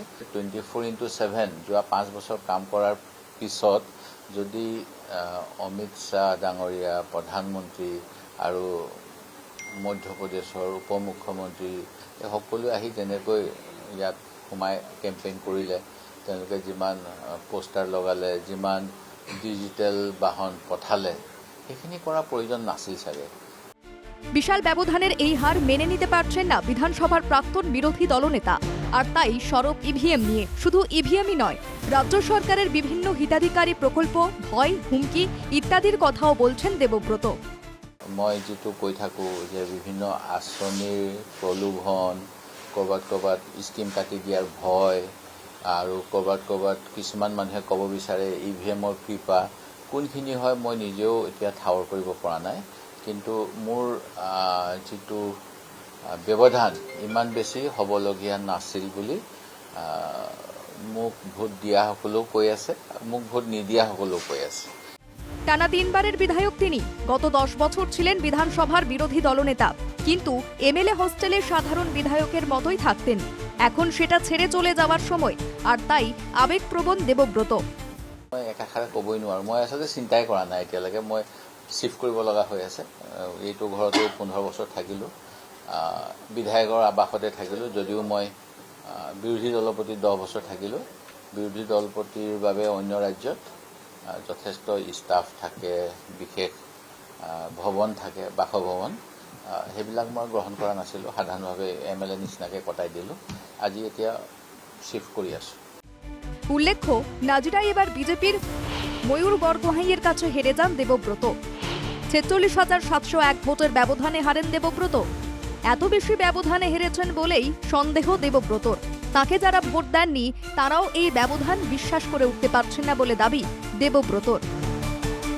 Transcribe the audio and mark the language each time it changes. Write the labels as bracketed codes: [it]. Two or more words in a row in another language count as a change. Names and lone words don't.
[as] 24/7 যোৱা 5 বছৰ কাম কৰাৰ পিছত যদি অমিত শ্বাহ ডাঙৰীয়া প্ৰধানমন্ত্ৰী আৰু মধ্যপ্ৰদেশৰ উপমুখ্যমন্ত্ৰী সকলোৱে আহি যেনেকৈ ইয়াত সোমাই কেম্পেইন কৰিলে, তেওঁলোকে যিমান পোষ্টাৰ লগালে, যিমান ডিজিটেল বাহন পঠালে, সেইখিনি কৰাৰ প্ৰয়োজন নাছিল চাগে। [bn] বিশাল ব্যবধানের এই হার মেনে নিতে পারছেন না বিধানসভার প্রাক্তন বিরোধী দলনেতা। আর তাই সরব ইভিএম নিয়ে। শুধু ইভিএমই নয়, রাজ্য সরকারের বিভিন্ন হিতাধিকারী প্রকল্প, ভয়, হুমকি ইত্যাদির কথাও বলছেন দেবব্রত। [as] মই যেটো কৈ থাকোঁ যে বিভিন্ন আঁচনিৰ প্ৰলোভন, ক'ৰবাত স্কিম কাটি দিয়াৰ ভয় আৰু ক'ৰবাত কিছুমান মানুহে ক'ব বিচাৰে ইভিএমৰ কৃপা কোনখিনি হয় মই নিজেও এতিয়া ঠাৱৰ কৰিব পৰা নাই। কিন্তু মোৰ যিটো ব্যৱধান ইমান বেছি হ'বলগীয়া নাছিল বুলি মোক ভোট দিয়াসকলেও কৈ আছে, মোক ভোট নিদিয়াসকলেও কৈ আছে। [bn] টানা 3 বারের বিধায়ক তিনি। গত 10 বছর ছিলেন বিধানসভার বিরোধী দলনেতা, কিন্তু [en] MLA hostel [bn] সাধারণ বিধায়কের মতোই থাকতেন। এখন সেটা ছেড়ে চলে যাওয়ার সময়, আর তাই আবেগপ্রবণ দেবব্রত। [as] মই একাষাৰে ক'বই নোৱাৰোঁ। মই আচলতে চিন্তাই কৰা নাই এতিয়ালৈকে। মই শ্বিফ্ট কৰিব লগা হৈ আছে। এইটো ঘৰতে 15 বছৰ থাকিলোঁ, বিধায়কৰ আৱাসতে থাকিলোঁ। যদিও মই বিৰোধী দলৰ প্ৰতি 10 বছৰ থাকিলোঁ, বিৰোধী দলপতিৰ বাবে অন্য ৰাজ্যত যথেষ্ট ষ্টাফ থাকে, বিশেষ ভৱন থাকে, বাসভৱন, সেইবিলাক মই গ্ৰহণ কৰা নাছিলোঁ। সাধাৰণভাৱে এমএলএ নিচিনাকৈ কটাই দিলোঁ। আজি এতিয়া শ্বিফ্ট কৰি আছোঁ। [bn] উল্লেখ্য, নাজিরায় এবার বিজেপির ময়ূর বরগোহাইয়ের কাছে হেরে যান দেবব্রত। 46,701 ভোটের ব্যবধানে হারেন দেবব্রত। এত বেশি ব্যবধানে হেরেছেন বলেই সন্দেহ দেবব্রতর। তাকে যারা ভোট দেননি তারাও এই ব্যবধান বিশ্বাস করে উঠতে পারছেন না বলে দাবি দেবব্রতর।